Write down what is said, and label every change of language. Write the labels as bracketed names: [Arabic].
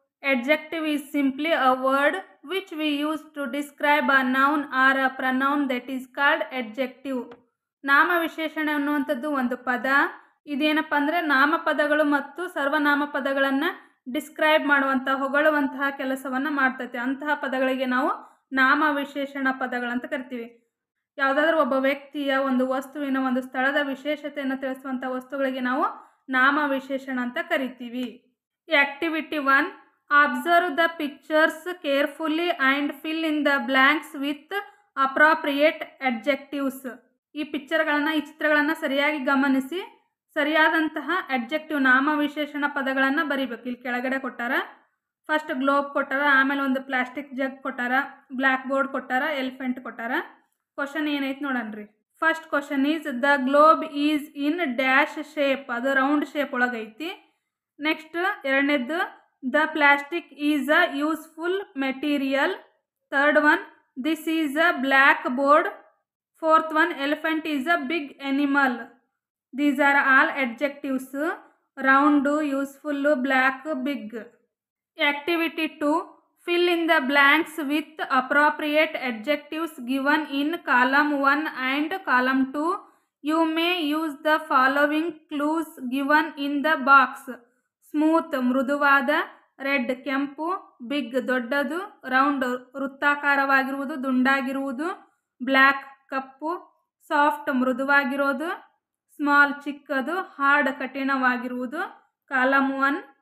[English] Adjective is simply a word which we use to describe a noun or a pronoun that is called adjective. [Kannada] ನಾಮ ವಿಶೇಷಣ ಅನ್ನುವಂಥದ್ದು ಒಂದು ಪದ. ಇದೇನಪ್ಪ ಅಂದರೆ ನಾಮಪದಗಳು ಮತ್ತು ಸರ್ವನಾಮ ಪದಗಳನ್ನು ಡಿಸ್ಕ್ರೈಬ್ ಮಾಡುವಂಥ, ಹೊಗಳುವಂತಹ ಕೆಲಸವನ್ನು ಮಾಡ್ತೈತೆ. ಅಂತಹ ಪದಗಳಿಗೆ ನಾವು ನಾಮ ವಿಶೇಷಣ ಪದಗಳಂತ ಕರಿತೀವಿ. ಯಾವುದಾದ್ರೂ ಒಬ್ಬ ವ್ಯಕ್ತಿಯ, ಒಂದು ವಸ್ತುವಿನ, ಒಂದು ಸ್ಥಳದ ವಿಶೇಷತೆಯನ್ನು ತಿಳಿಸುವಂಥ ವಸ್ತುಗಳಿಗೆ ನಾವು ನಾಮ ವಿಶೇಷಣ ಅಂತ ಕರಿತೀವಿ. [English] Activity 1. Observe the pictures carefully and fill in the blanks with appropriate adjectives. [Kannada] ಈ ಪಿಕ್ಚರ್ಗಳನ್ನು, ಈ ಚಿತ್ರಗಳನ್ನು ಸರಿಯಾಗಿ ಗಮನಿಸಿ ಸರಿಯಾದಂತಹ ಅಡ್ಜೆಕ್ಟಿವ್, ನಾಮ ವಿಶೇಷಣ ಪದಗಳನ್ನು ಬರಿಬೇಕು. ಇಲ್ಲಿ ಕೆಳಗಡೆ ಕೊಟ್ಟಾರ. ಫಸ್ಟ್ ಗ್ಲೋಬ್ ಕೊಟ್ಟಾರ, ಆಮೇಲೆ ಒಂದು ಪ್ಲಾಸ್ಟಿಕ್ ಜಗ್ ಕೊಟ್ಟಾರ, ಬ್ಲ್ಯಾಕ್ ಬೋರ್ಡ್ ಕೊಟ್ಟಾರ, ಎಲಿಫೆಂಟ್ ಕೊಟ್ಟಾರ. ಕ್ವಶನ್ ಏನೈತೆ ನೋಡನ್ರಿ. [English] First question is, the globe is in dash shape. [Kannada] ಅದು ರೌಂಡ್ ಶೇಪ್ ಒಳಗೈತಿ. [English] Next ಎರಡನೇದ್ದು, the plastic is a useful material. Third one, this is a blackboard. Fourth one, elephant is a big animal. These are all adjectives. Round, useful, black, big. Activity 2. Fill in the blanks with appropriate adjectives given in column 1 and column 2. You may use the following clues given in the box. [Kannada] Smooth, ಮೃದುವಾದ. Red, ಕೆಂಪು. Big, ದೊಡ್ಡದು. Round, ವೃತ್ತಾಕಾರವಾಗಿರುವುದು, ದುಂಡಾಗಿರುವುದು. Black, ಕಪ್ಪು. Soft, ಮೃದುವಾಗಿರೋದು. Small, ಚಿಕ್ಕದು. Hard, ಕಠಿಣವಾಗಿರುವುದು. Column 1.